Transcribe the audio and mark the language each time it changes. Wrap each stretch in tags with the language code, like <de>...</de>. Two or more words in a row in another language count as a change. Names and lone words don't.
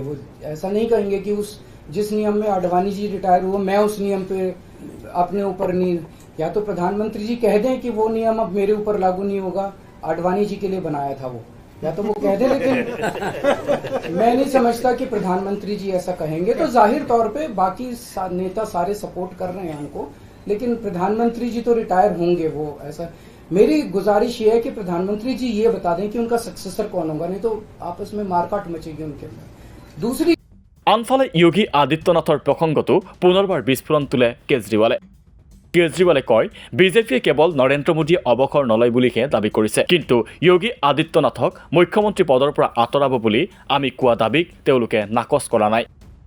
<hi>वो ऐसा नहीं कहेंगे कि जिस नियम में आडवाणी जी रिटायर हुए मैं उस नियम पे अपने ऊपर नहीं, या तो प्रधानमंत्री जी कह दें कि वो नियम अब मेरे ऊपर लागू नहीं होगा, आडवाणी जी के लिए बनाया था वो, या तो वो कह दें, लेकिन मैं नहीं समझता कि प्रधानमंत्री जी ऐसा कहेंगे। तो जाहिर तौर पे बाकी नेता सारे सपोर्ट कर रहे हैं उनको, लेकिन प्रधानमंत्री जी तो रिटायर होंगे। वो ऐसा मेरी गुजारिश ये है कि प्रधानमंत्री जी ये बता दें कि उनका सक्सेसर कौन होगा, नहीं तो आपस में मारकाट मचेगी उनके अंदर। दूसरी</hi> <as>আনফালে যোগী আদিত্যনাথৰ প্ৰসংগতো পুনৰবাৰ বিস্ফোৰণ তোলে কেজৰিৱালে। কেজৰিৱালে কয় বিজেপিয়ে কেৱল নৰেন্দ্ৰ মোদীয়ে অৱসৰ নলয় বুলিহে দাবী কৰিছে, কিন্তু যোগী আদিত্যনাথক মুখ্যমন্ত্ৰী পদৰ পৰা আঁতৰাব বুলি আমি কোৱা দাবীক তেওঁলোকে নাকচ কৰা নাই।</as>